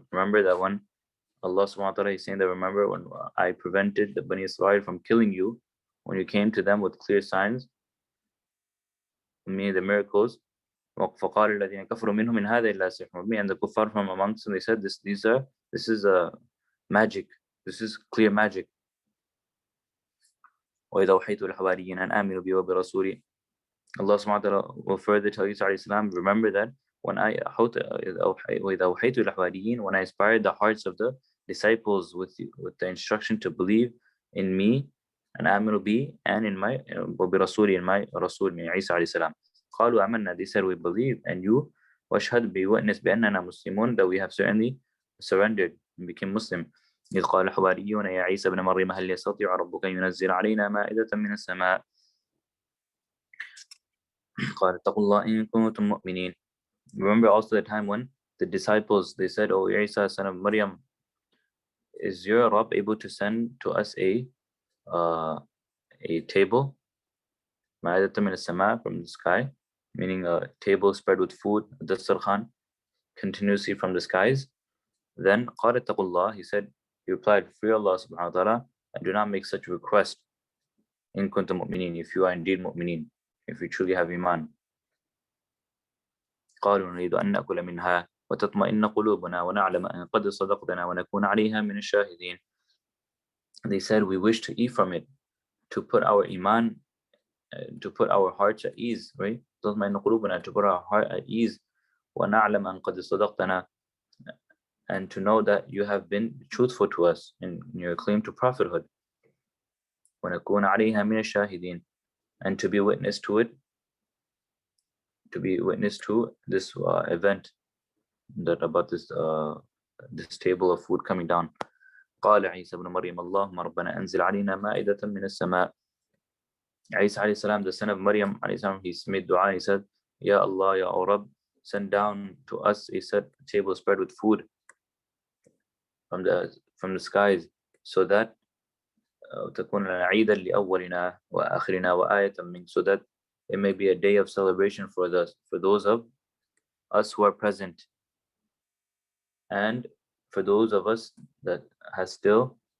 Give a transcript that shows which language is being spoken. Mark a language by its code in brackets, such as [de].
[en] Remember that when Allah subhanahu wa ta'ala is saying that, remember when I prevented the Bani Israel from killing you, when you came to them with clear signs, meaning the miracles. [ar] فقال الذين كفروا منهم من هذا إلا سحر مبين, [en] and the kuffar from amongst them, they said this is a magic, this is clear magic. [ar] وإذا أوحيت الحواريين أن آمنوا بي وبرسولي. [en] Allah subhanahu wa ta'ala will further tell Isa alayhi salam, remember that when I when I inspired the hearts of the disciples with the instruction to believe in me and aminu bi, and in my [ar] وبرسولي, [en] in my Rasul, Isa alayhi salam. [ar] قالوا آمنا, [en] they said we believe, and you [ar] واشهد, [en] be witness [ar] بأننا مسلمون, [en] that we have certainly surrendered and became Muslim. [ar] إذ قال الحواريون يا عيسى ابن مريم هل يستطيع ربك أن ينزل علينا مائدة من السماء قال اتقوا الله إن كنتم مؤمنين. [en] Remember also the time when the disciples, they said, O Isa, son of Maryam, is your Rabb able to send to us a table, [ar] مائدة من السماء, [en] from the sky, meaning a table spread with food, dastarkhan, continuously from the skies? Then [ar] قال اتقوا الله, [en] he replied, fear Allah subhanahu wa ta'ala, and do not make such a request. [ar] إن كنتم مؤمنين, [en] if you are indeed mu'mineen, if you truly have iman. [ar] قالوا نريد أن نأكل منها وتطمئن قلوبنا ونعلم أن قد صدقتنا ونكون عليها من الشاهدين. [en] They said, we wish to eat from it, to put our iman, to put our hearts at ease, right? [ar] تطمئن قلوبنا, [en] to put our heart at ease. [ar] ونعلم أن قد صدقتنا, [en] and to know that you have been truthful to us in your claim to prophethood. [ar] وَنَكُونَ عَلَيْهَا مِنَ الشَّاهِدِينَ, [en] and to be witness to it, to be witness to this event, that about this table of food coming down. [ar] قال عيسى ابن مريم اللهم ربنا أنزل علينا مائدة من السماء. [en] Isa alayhi salam, the son of Maryam alayhi salam, he made dua. He said, Ya Allah, Ya Rabb, send down to us a table spread with food from the skies, so that [ar] تكون لنا عيدا لأولنا وآخرنا وآية منك, [en] so that it may be a day of celebration for those of us who are present, and for those of us that has still